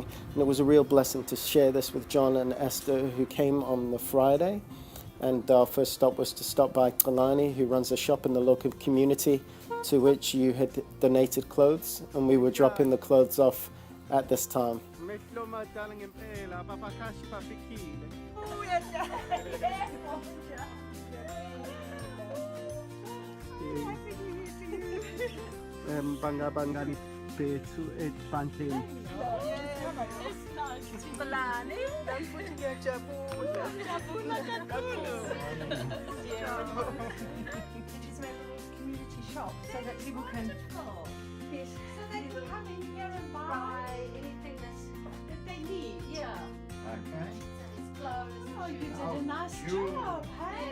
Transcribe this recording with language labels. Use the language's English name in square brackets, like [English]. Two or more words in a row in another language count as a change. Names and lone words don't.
[English] And it was a real blessing to share this with John and Esther, who came on the Friday. And our first stop was to stop by Kalani, who runs a shop in the local community to which you had donated clothes. And we were dropping the clothes off at this time. [Swati] Bangabangani bethu ebanteni. Balani, dan pun ngiyajabula. Ngiyajabula kakhulu. [English] It is a community shop so that people can yes, so they can come in here and buy anything that they need. Yeah. Okay. It's clothes. Oh, you did a nice job, hey?